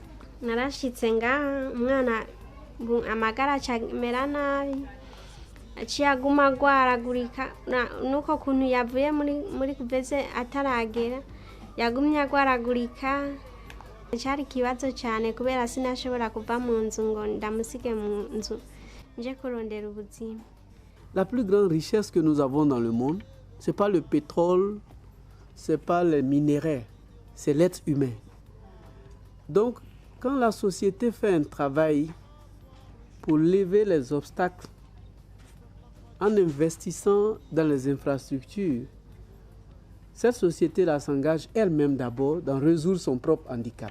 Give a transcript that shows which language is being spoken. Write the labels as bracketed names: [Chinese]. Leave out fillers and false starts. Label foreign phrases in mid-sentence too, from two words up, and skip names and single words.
[Rundi] Narashitse ngaha umwana amagara acamera nabi, aciye aguma agwaragurika. Nuko kuntu yavuye muri kuveze ataragera yagumye agwaragurika. Cyari kibazo cyane kubera sinashobora kuva mu nzu ngo ndamusige mu nzu nje kurondera ubuzima. [French] La plus grande richesse que nous avons dans le monde, c'est pas le pétrole, c'est pas les minéraux, c'est l'être humain. Donc, quand la société fait un travail pour lever les obstacles en investissant dans les infrastructures, cette société-là s'engage elle-même d'abord dans résoudre son propre handicap.